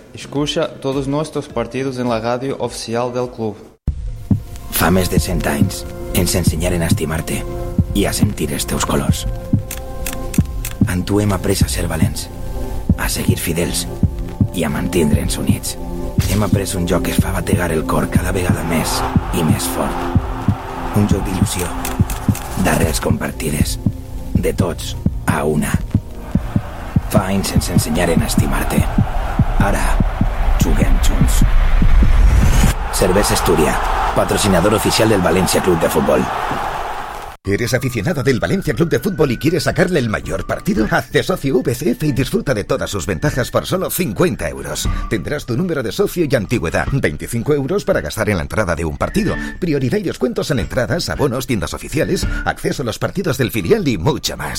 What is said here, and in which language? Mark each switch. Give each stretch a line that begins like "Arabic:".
Spanish: Escucha todos nuestros partidos en la radio oficial del club.
Catalan: Fa més de 100 anys ens ensenyaren a estimar-te i a sentir els teus colors. En tu hem après a ser valents, a seguir fidels i a mantindre'ns units. Hem après un joc que es fa bategar el cor cada vegada més i més fort. Un joc d'il·lusió, d'arrels compartides, de tots a una. Fa anys ens ensenyaren a estimar-te. Ara, juguem junts. Cervesa Astúria, patrocinador oficial del València Club de Futbol.
Spanish: ¿Eres aficionado del Valencia Club de Fútbol y quieres sacarle el mayor partido? Hazte socio VCF y disfruta de todas sus ventajas por solo 50 euros. Tendrás tu número de socio y antigüedad. 25 euros para gastar en la entrada de un partido. Prioridad y descuentos en entradas, abonos, tiendas oficiales, acceso a los partidos del filial y mucho más.